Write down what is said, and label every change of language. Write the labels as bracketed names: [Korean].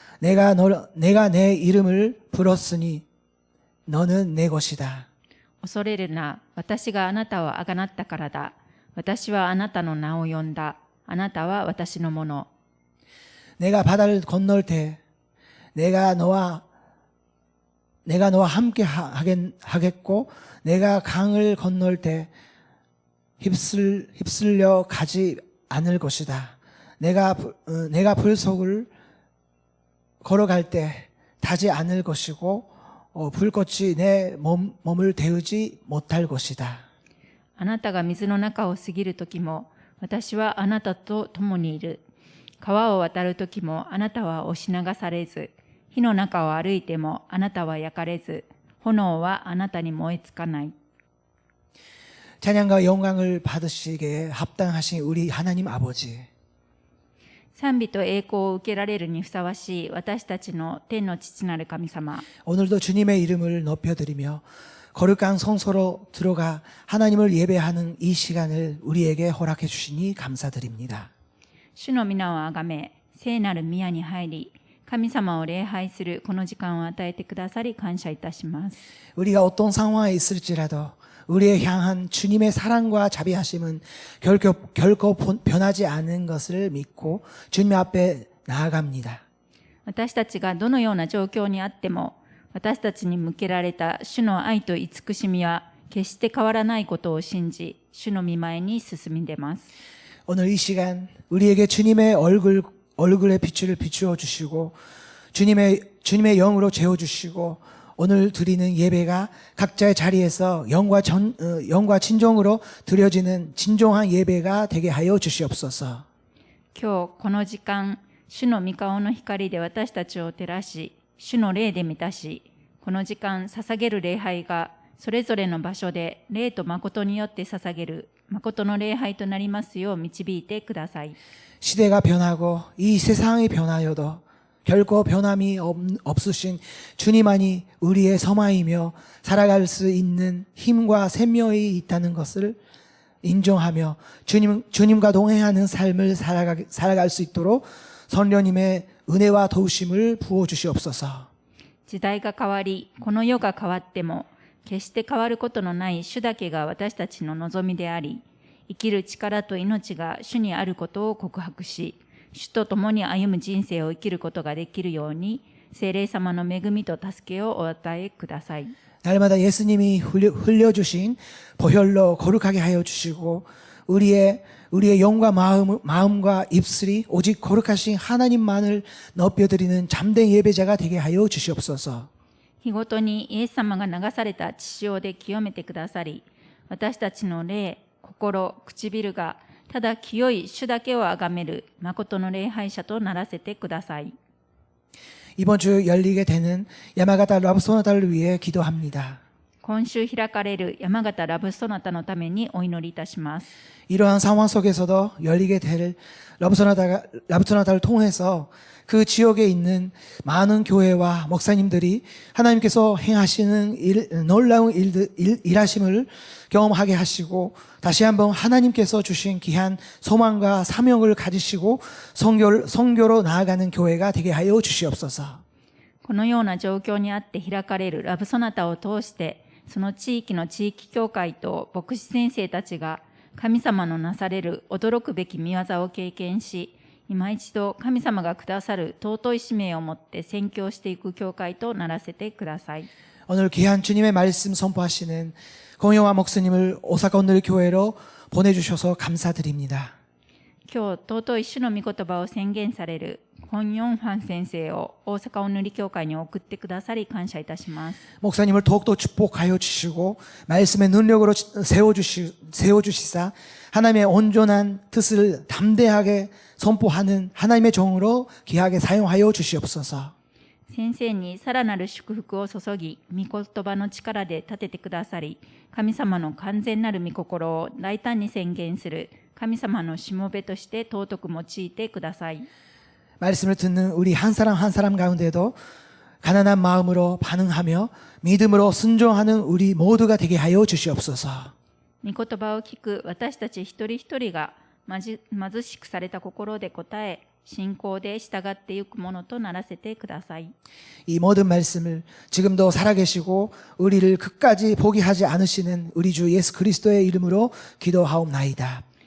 [Korean] 내가 내 이름을 불렀으니 너는 내 것이다. [Japanese] 恐れるな、私があなたをあがなったからだ。私はあなたの名を呼んだ。あなたは私のもの。 [Korean] 내가 바다를 건널 때 내가 너와 함께 하겠고 내가 강을 건널 때 휩쓸려 가지 않을 것이다. 내가 불속을 걸어갈 때 타지 않을 것이고 불꽃이 내 몸을 데우지 못할 것이다. [Japanese] あなたが水の中を過ぎるときも、私はあなたと共にいる。川を渡るときも、あなたは押し流されず、火の中を歩いても、あなたは焼かれず、炎はあなたに燃えつかない。 [Korean] 찬양과 영광을 받으시기에 합당하신 우리 하나님 아버지. [Japanese] 賛美と栄光を受けられるにふさわしい私たちの天の父なる神様。 [Korean] 오늘도 주님의 이름을 높여드리며 거룩한 성소로 들어가 하나님을 예배하는 이 시간을 우리에게 허락해 주시니 감사드립니다. [Japanese] 主の皆をあがめ、聖なる宮に入り、神様を礼拝するこの時間を与えてくださり感謝いたします。 [Korean] 우리가 어떤 상황에 있을지라도 우리의 향한 주님의 사랑과 자비하심은 결코 변하지 않은 것을 믿고 주님 앞에 나아갑니다. [Japanese] 私たちがどのような状況にあっても、私たちに向けられた主の愛と慈しみは決して変わらないことを信じ、主の御前に進み出ます。 [Korean] 오늘 이 시간 우리에게 주님의 얼굴의 빛을 비추어 주시고 주님의 영으로 재워 주시고 오늘 드리는 예배가 각자의 자리에서 영과 진정으로 드려지는 진정한 예배가 되게 하여 주시옵소서. [Japanese] 今日この時間、主の御顔の光で私たちを照らし、主の霊で満たし、この時間捧げる礼拝がそれぞれの場所で霊と誠によって捧げる誠の礼拝となりますよう導いてください。 [Korean] 시대가 변하고 이 세상이 변하여도 결코 변함이 없으신 주님만이 우리의 서마이며 살아갈 수 있는 힘과 생명이 있다는 것을 인정하며 주님과 동행하는 삶을 살아갈 수 있도록 성령님의 은혜와 도우심을 부어 주시옵소서. [Japanese] 時代が変わり、この世が変わっても、決して変わることのない主だけが私たちの望みであり、生きる力と命が主にあることを告白し、主と共に歩む人生を生きることができるように、聖霊様の恵みと助けをお与えください。 [Korean] 날마다 예수님이 흘려주신 보혈로 거룩하게 하여 주시고 우리의 영과 마음과 입술이 오직 거룩하신 하나님만을 높여드리는 잠된 예배자가 되게 하여 주시옵소서. [Japanese] 日ごとにイエス様が流された血潮で清めてくださり、私たちの霊、心、唇がただ清い主だけを崇める誠の礼拝者とならせてください。 [Korean] 이번 주 열리게 되는 야마가타 러브 소나타를 위해 기도합니다. [Japanese] 今週開かれる山形ラブソナタのためにお祈りいたします。 [Korean] 이러한 상황 속에서도 열리게 될 러브 소나타를 통해서 그 지역에 있는 많은 교회와 목사님들이 하나님께서 행하시는 놀라운 일하심을 경험하게 하시고 다시 한번 하나님께서 주신 귀한 소망과 사명을 가지시고 선교로 나아가는 교회가 되게 하여 주시옵소서. [Japanese] このような状況にあって開かれるラブソナタを通して、その地域の地域教会と牧師先生たちが神様のなされる驚くべき御業を経験し、今一度神様がくださる尊い使命を持って宣教していく教会とならせてください。 [Korean] 오늘 귀한 주님의 말씀 선포하시는 공영화 목사님을 오사카 오늘 교회로 보내주셔서 감사드립니다. [Japanese] 今日尊い主の御言葉を宣言されるコン・ヨンファン先生を大阪お塗り教会に送ってくださり感謝いたします。 [Korean] 목사님을 더욱더 축복하여 주시고 말씀의 능력으로 세워주시사 하나님의 온전한 뜻을 담대하게 선포하는 하나님의 종으로 귀하게 사용하여 주시옵소서. [Japanese] 先生にさらなる祝福を注ぎ、御言葉の力で立ててくださり、神様の完全なる御心を大胆に宣言する神様のしもべとして尊く用いてください。 [Korean] 말씀을 듣는 우리 한 사람 가운데도 가난한 마음으로 반응하며 믿음으로 순종하는 우리 모두가 되게 하여 주시옵소서. [Japanese] 御言葉を聞く私たち一人一人が貧しくされた心で答え、信仰で従っていくものとならせてください。 [Korean] 이 모든 말씀을 지금도 살아계시고 우리를 끝까지 포기하지 않으시는 우리 주 예수 그리스도의 이름으로 기도하옵나이다.